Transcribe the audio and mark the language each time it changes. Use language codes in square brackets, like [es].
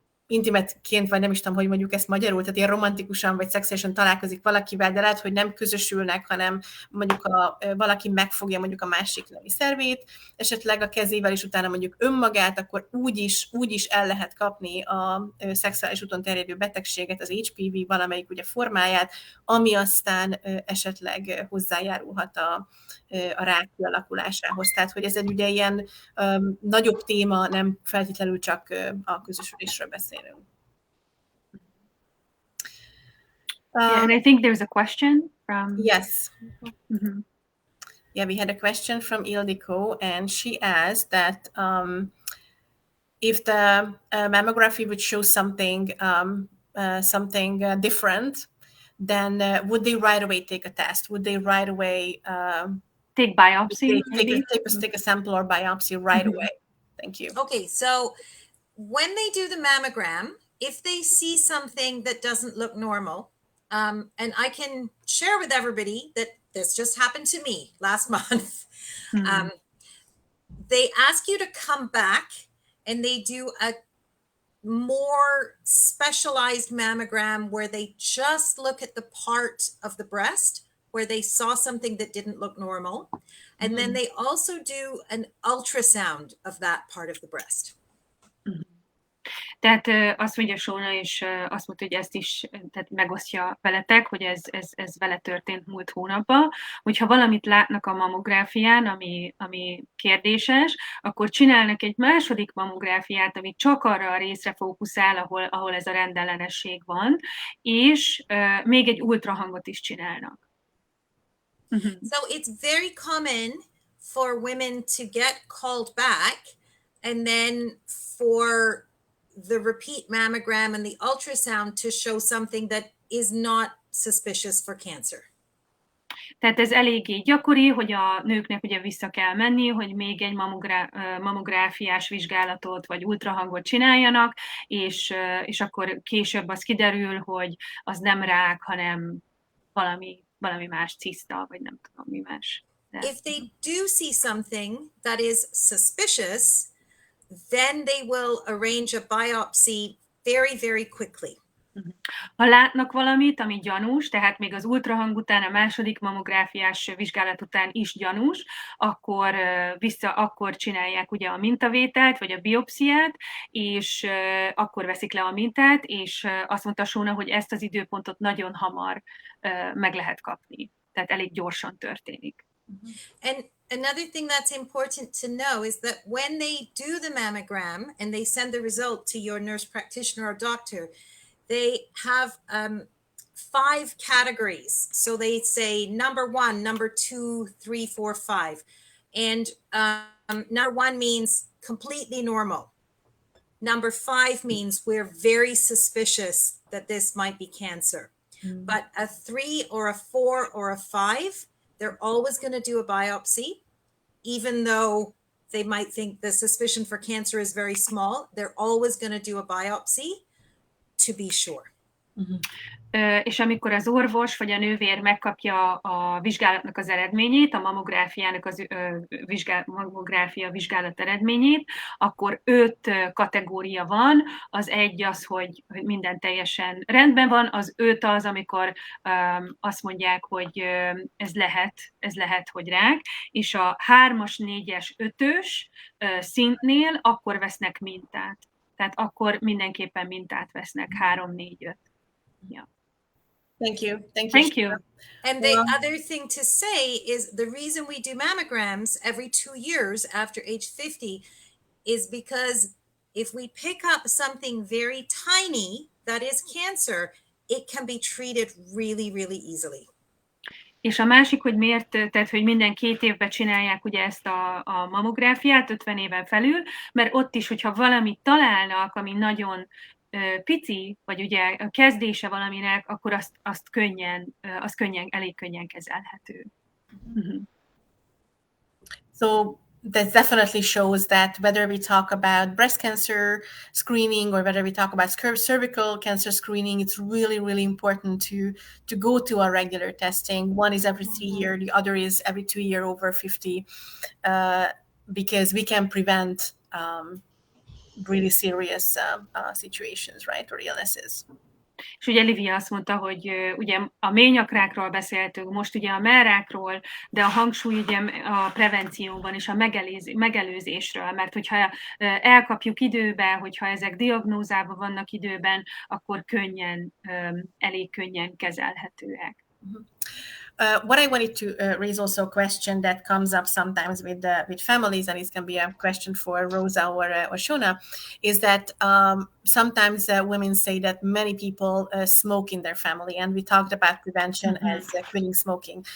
[hu] intimetként, vagy nem is tudom, hogy mondjuk ezt magyarul, tehát ilyen romantikusan vagy szexuálisan találkozik valakivel, de lehet, hogy nem közösülnek, hanem mondjuk valaki megfogja mondjuk a másik nemi szervét, esetleg a kezével, és utána mondjuk önmagát, akkor úgy is el lehet kapni a szexuális úton terjedő betegséget, az HPV valamelyik ugye formáját, ami aztán esetleg hozzájárulhat a rák kialakulásához. Tehát, hogy ez egy ugye ilyen nagyobb téma, nem feltétlenül csak a közösülésről beszélünk. [en] Yeah, and I think there's a question from... Yes. Mm-hmm. Yeah, we had a question from Ildiko, and she asked that if the mammography would show something different, then would they right away take a test? Would they right away take biopsy? Take a sample or biopsy right away? Thank you. Okay, so when they do the mammogram, if they see something that doesn't look normal, and I can share with everybody that this just happened to me last month. Mm-hmm. They ask you to come back and they do a more specialized mammogram where they just look at the part of the breast where they saw something that didn't look normal. And then they also do an ultrasound of that part of the breast. [hu] Tehát azt mondja Sóna, és azt mondta, hogy ezt is tehát megosztja veletek, hogy ez vele történt múlt hónapban, hogyha valamit látnak a mammográfián, ami kérdéses, akkor csinálnak egy második mammográfiát, ami csak arra a részre fókuszál, ahol ez a rendellenesség van, és még egy ultrahangot is csinálnak. [en] So it's very common for women to get called back, and then for the repeat mammogram and the ultrasound to show something that is not suspicious for cancer. [hu] Tehát ez eléggé gyakori, hogy a nőknek ugye vissza kell menni, hogy még egy mamográfiás vizsgálatot vagy ultrahangot csináljanak, és akkor később az kiderül, hogy az nem rák, hanem valami más ciszta, vagy nem tudom mi más. De... [en] If they do see something that is suspicious, then they will arrange a biopsy very, very quickly. [hu] Ha látnak valamit, ami gyanús, tehát még az ultrahang után, a második mamográfiás vizsgálat után is gyanús, akkor csinálják ugye a mintavételt, vagy a biopsziát, és akkor veszik le a mintát, és azt mondta Shona, hogy ezt az időpontot nagyon hamar meg lehet kapni. Tehát elég gyorsan történik. [en] And another thing that's important to know is that when they do the mammogram and they send the result to your nurse practitioner or doctor, they have 5 categories. So they say number 1, number 2, 3, 4, 5. And number 1 means completely normal. Number 5 means we're very suspicious that this might be cancer. But a 3 or a 4 or a 5, they're always going to do a biopsy, even though they might think the suspicion for cancer is very small. They're always going to do a biopsy to be sure. [hu] És amikor az orvos vagy a nővér megkapja a vizsgálatnak az eredményét, a mamográfiának az mamográfia vizsgálat eredményét, akkor 5 kategória van. Az 1 az, hogy minden teljesen rendben van, az 5 az, amikor azt mondják, hogy ez lehet, hogy rák, és a 3-as, 4-es, 5-ös szintnél akkor vesznek mintát. Tehát akkor mindenképpen mintát vesznek, 3, 4, 5. [en] Yeah. Thank you. Thank you. And the other thing to say is the reason we do mammograms every 2 years after age 50 is because if we pick up something very tiny that is cancer, it can be treated really, really easily. [hu] És a másik, hogy miért, tehát hogy minden 2 évben csinálják ugye ezt a mamográfiát 50 éven felül, mert ott is, hogyha valamit találnak, ami nagyon pici, vagy ugye a kezdése valaminek, akkor az elég könnyen kezelhető. [en] So that definitely shows that whether we talk about breast cancer screening or whether we talk about cervical cancer screening, it's really, really important to go to a regular testing. One is every 3 years, the other is every 2 years over 50, because we can prevent really serious situations, right, or illnesses. [hu] És ugye Livia azt mondta, hogy ugye a méhnyakrákról beszéltünk, most ugye a mellrákról, de a hangsúly ugye a prevencióban és a megelőzésről, mert hogyha elkapjuk időben, hogyha ezek diagnózában vannak időben, akkor elég könnyen kezelhetőek. [en] What I wanted to raise also a question that comes up sometimes with families, and it can be a question for Rosa or Shona, is that sometimes women say that many people smoke in their family, and we talked about prevention as quitting smoking.